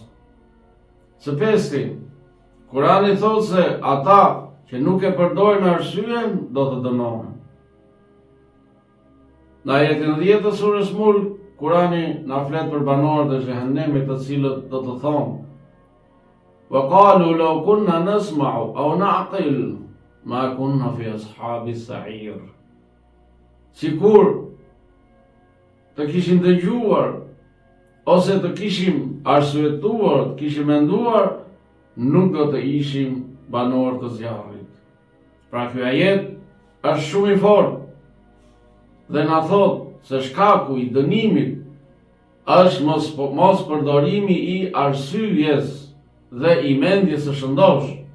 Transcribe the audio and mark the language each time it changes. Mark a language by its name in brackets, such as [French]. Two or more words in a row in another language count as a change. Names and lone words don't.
[Albanian] Së pesti, Kurani thotë se ata që nuk e përdorin arsyeën do të dënohen. Në ajetin 10 të surës Mulk, Kurani na flet për banorët e xhehenemit, të cilët do të thonë: [Arabic] وقالوا لو كنا نسمع أو نعقل ما كنا في أصحاب السعير. [Albanian] Sikur të kishim dëgjuar ose të kishim arsyetuar, të kishim menduar, nuk do të ishim banor të zjarrit. Pra ky ajet është shumë i fortë dhe na thotë se shkaku i dënimit është mos përdorimi i arsyes dhe i mendjes së shëndosh.